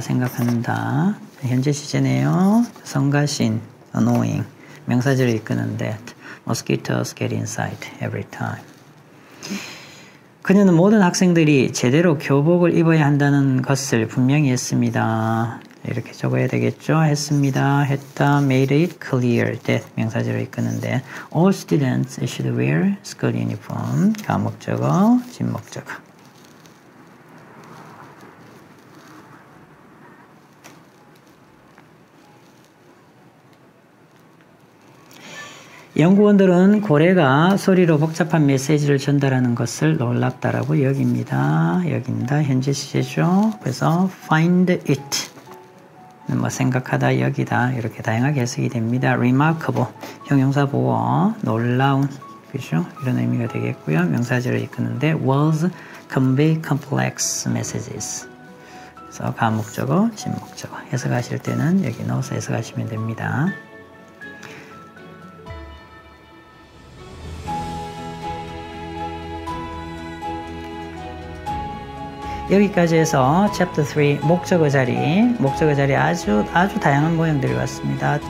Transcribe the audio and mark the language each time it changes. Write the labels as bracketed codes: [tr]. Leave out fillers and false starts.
[ko] 생각한다. 현재 시제네요. 성가신, annoying. 명사절을 이끄는 that. [en] Mosquitoes get inside every time. [ko] 그녀는 모든 학생들이 제대로 교복을 입어야 한다는 것을 분명히 했습니다. 이렇게 적어야 되겠죠. 했습니다. 했다. [en] Made it clear that [ko] 명사절을 이끄는데 [en] All students should wear school uniform. [ko] 가목적어, 진목적어. 연구원들은 고래가 소리로 복잡한 메시지를 전달하는 것을 놀랍다라고 여긴다. 현재 시제죠. 그래서 [en] find it. [ko] 뭐 생각하다, 여기다 이렇게 다양하게 해석이 됩니다. remarkable, 형용사 보어, 놀라운, 그죠? 이런 의미가 되겠고요. 명사절을 이끄는데 [en] words convey complex messages. [ko] 그래서 가목적어, 진목적어. 해석하실 때는 여기 넣어서 해석하시면 됩니다. 여기까지 해서 챕터 3 목적어 자리 아주 다양한 모형들이 왔습니다.